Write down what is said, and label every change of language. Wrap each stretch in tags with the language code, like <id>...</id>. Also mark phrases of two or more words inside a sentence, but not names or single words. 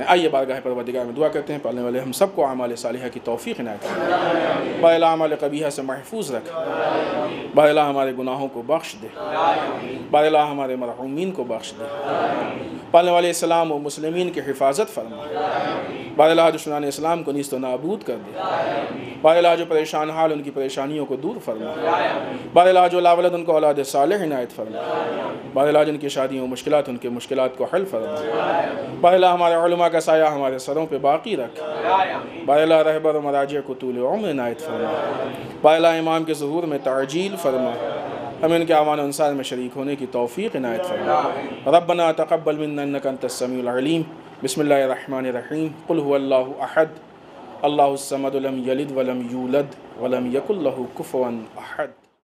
<ur>آئیے بارگاہ پروردگار میں دعا کرتے ہیں، پالنے والے ہم سب کو اعمال صالحہ کی توفیق عنایت فرمائے، بار اللہ اعمال قبیحہ سے محفوظ رکھ، بار اللہ ہمارے گناہوں کو بخش دے، بار اللہ ہمارے مرحومین کو بخش دے، پالنے والے اسلام و مسلمین کی حفاظت فرما، بار اللہ دشمنان اسلام کو نیست و نابود کر دے، بار اللہ جو پریشان حال ان کی پریشانیوں کو دور فرما، بار اللہ جو لا ولد ان کو اولاد صالح عنایت فرما، بار اللہ جن کی شادیوں و مشکلات ان کے مشکلات کو حل فرما، بار اللہ ہمارے علماء کا سایہ ہمارے سروں پہ باقی رکھ، بار اللہ رہبر و مراجع کو طول عمر عنایت فرما، بار اللہ امام کے ظہور میں تعجیل فرما، ہمیں ان کے اعوان و انصار میں شریک ہونے کی توفیق عنایت فرما۔</ur> <ar>ربنا تقبل منا انک انت السمیع العلیم۔ بسم اللہ الرحمن الرحیم۔ قل هو اللہ احد اللہ الصمد لم یلد ولم یولد ولم یکن لہ کفوا احد۔</ar>